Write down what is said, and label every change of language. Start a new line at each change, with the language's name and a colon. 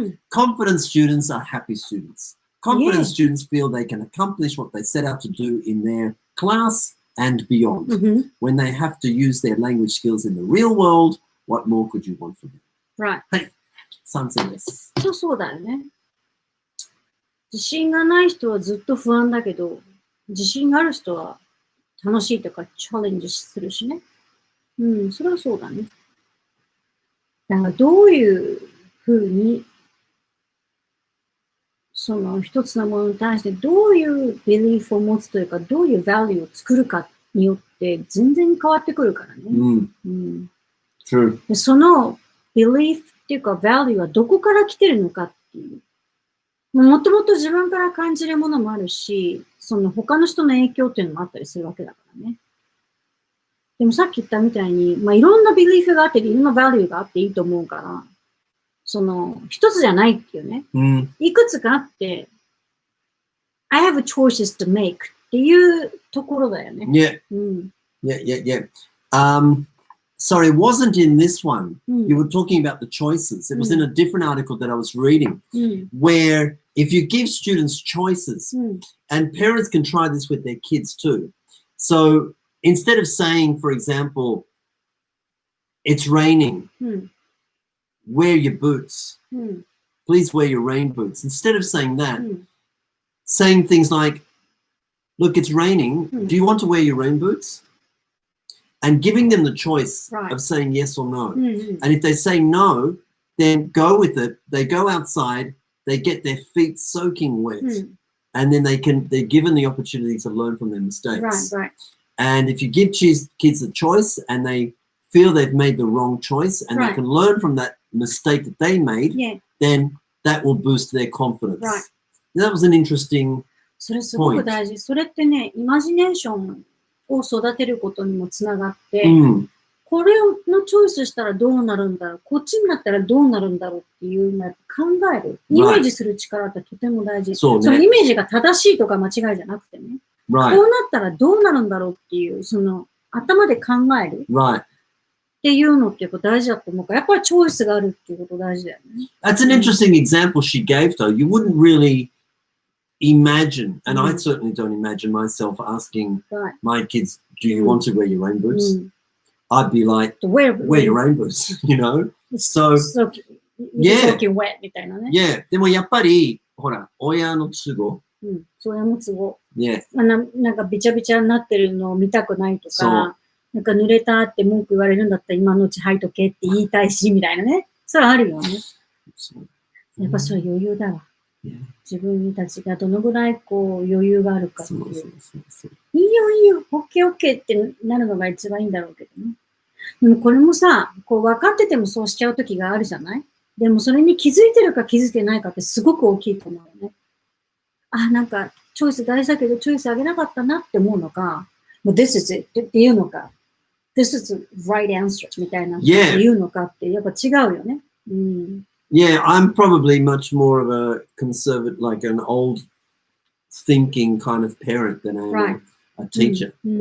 English: Confident students are happy students. Confident students feel they can accomplish what they set out to do in their class and beyond. When they have to use their language skills in the real world, what more could you want from them? Right.
Japanese: はい。賛成です。そうだよね。自信がない人はずっと不安だけど、自信がある人は楽しいとかチャレンジするしね。それはそうだね。だからどういうふうにその一つのものに対してどういうビリーフを持つというか、どういうバリューを作るかによって全然変わってくるからね。
English: True.
Japanese: でそのビリーフっていうか、バリューはどこから来てるのかっていう。もともと自分から感じるものもあるし、その他の人の影響っていうのもあったりするわけだからね。でもさっき言ったみたいに、いろんなビリーフがあって、いろんなバリューがあっていいと思うから、その一つじゃないっていうね。いくつかあって、
English: I have choices to make
Japanese: っていうところだよね。
English: Yeah. Sorry, it wasn't in this one. You were talking about the choices. It was in a different article that I was reading, where if you give students choices, and parents can try this with their kids too. So instead of saying, for example, it's raining, wear your boots. Please wear your rain boots. Instead of saying that, saying things like, look, it's raining. Do you want to wear your rain boots? And giving them the choice of saying yes or no. And if they say no, then go with it. They go outside, they get their feet soaking wet, and then they're given the opportunity to learn from their mistakes. And if you give kids a choice and they feel they've made the wrong choice and they can learn from that mistake that they made, then that will boost their confidence. That was an interesting
Japanese: それすごく大事。それってね、イマジネーションを育てることにもつながって、これのチョイスしたらどうなるんだろう、こっちになったらどうなるんだろうっていうのを考える。イメージする力ってとても大事。そのイメージが正しいとか間違いじゃなくてね。こうなったらどうなるんだろうっていう、その頭で考える。っていうのってやっぱ大事だと思うから、やっぱりチョイスがあるっていうこと大事だよね。
English: That's an interesting example she gave though. You wouldn't really imagine, and I certainly don't imagine myself asking my kids, do you want to wear your rain boots? I'd be like, wear your rain boots, you know? So, yeah. Yeah.
Japanese: でもやっぱり、ほら、親の都合。親の都合。
English: Yeah.
Japanese: なんかびちゃびちゃになってるのを見たくないとか、なんか濡れたって文句言われるんだったら今のうち履いとけって言いたいし、みたいなね。それはあるよね。やっぱそれ余裕だわ。自分たちがどのぐらいこう余裕があるかっていう。いいよ、オッケーってなるのが一番いいんだろうけどね。でもこれもさ、こう分かっててもそうしちゃう時があるじゃない？でもそれに気づいてるか気づいてないかってすごく大きいと思うよね。あ、なんかチョイス大事だけどチョイスあげなかったなって思うのか、もう
English: This is it
Japanese: っていうのか、
English: This is the right answer
Japanese: みたいなっていうのかってやっぱ違うよね。うん。
English: Yeah, I'm probably much more of a conservative, like an old thinking kind of parent than I am a teacher.